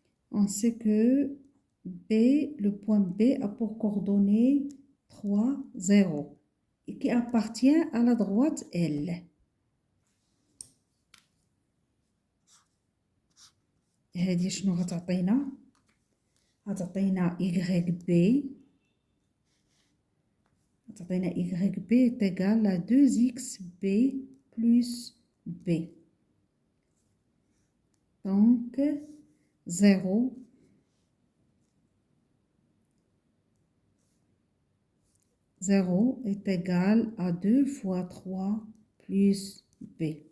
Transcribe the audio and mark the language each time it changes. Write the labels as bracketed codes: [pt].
[fr] On sait que B, le point B a pour coordonnée 3, 0 et qui appartient à la droite L. [ar] هذه شنو غتعطينا؟ غتعطينا YB. غتعطينا [fr] YB est égal à 2xB plus B. Donc 0 est égal à 2 fois 3 plus B.